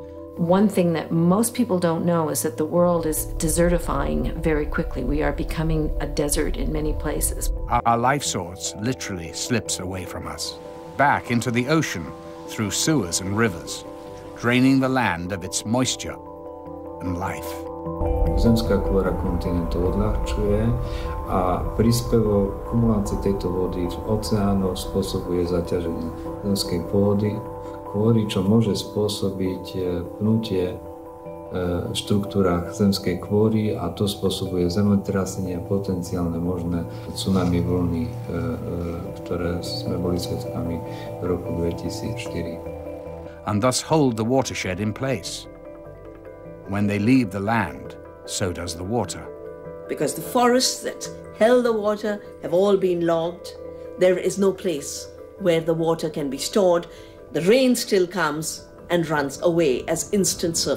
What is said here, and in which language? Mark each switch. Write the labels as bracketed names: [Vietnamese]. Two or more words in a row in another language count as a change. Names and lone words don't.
[English] One thing that most people don't know is that the world is desertifying very quickly. We are becoming a desert in many places. Our life source literally slips away from us, back into the ocean through sewers and rivers, draining the land of its moisture and life. [Slovak] Zemská kôra kontinentu odľahčuje a príspevok kumulácie tejto vody v oceánoch spôsobuje zaťaženie zemskej pôdy, kôry, čo môže spôsobiť pnutie v štruktúrach zemskej kôry a to spôsobuje zemetrasenia, potenciálne možné tsunami vlny, ktoré sme boli svedkami v roku 2004. [English] And thus hold the watershed in place. When they leave the land, so does the water. Because the forests that held the water have all been logged. There is no place where the water can be stored. The rain still comes and runs away as instant surf.